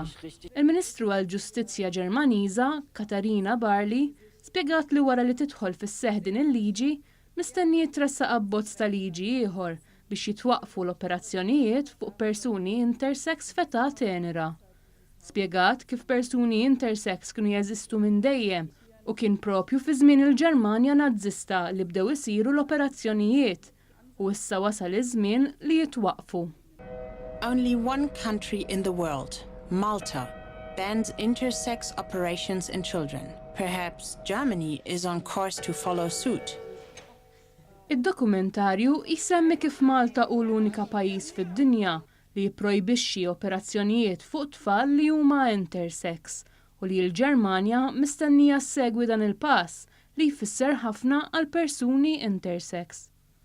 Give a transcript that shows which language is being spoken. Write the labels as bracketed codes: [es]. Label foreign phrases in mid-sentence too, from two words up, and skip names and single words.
[mt] Il-Ministru għall-Ġustizzja Ġermaniża, Katharina Barley, spjegat li wara li tidħol fis-seħħ din il-liġi mistenni jitressaq abbozz ta' liġi ieħor biex jitwaqqfu l-operazzjonijiet fuq persuni intersex f'età tenera. Spjegat kif persuni intersex kienu jeżistu minn dejjem u kien propju fi żmien il-Ġermanja Nazzista li bdew isiru l-operazzjonijiet u issa wasal iż-żmien li jitwaqqfu. [en] Only one country in the world, Malta, bans intersex operations in children. Perhaps Germany is on course to follow suit. [mt] Id-dokumentarju jsemmi kif Malta hu l-unika pajjiż fid-dinja li jipprojbixxi operazzjonijiet fuq tfal li huma intersex u li l-Ġermanja mistennija ssegwi dan il-pass li jfisser ħafna għal persuni intersex.